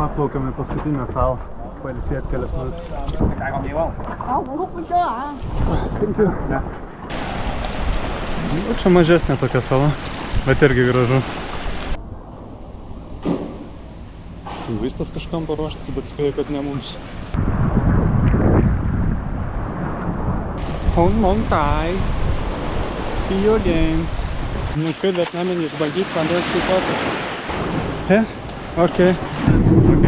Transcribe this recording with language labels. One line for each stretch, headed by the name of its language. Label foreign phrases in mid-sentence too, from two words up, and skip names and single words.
Lithuanian: Plaukiam į paskutinę salą, pailsėti kelias minutės. Nu, čia mažesnė tokia sala, bet irgi gražu. Vaistas kažkam paruoštas, bet spėju, kad ne mums. Hong Mong Tai.
English: See you again.
Lithuanian: Nu kaip vietnaminį išbandyt vandens taip.
English: He? Okay. Okay.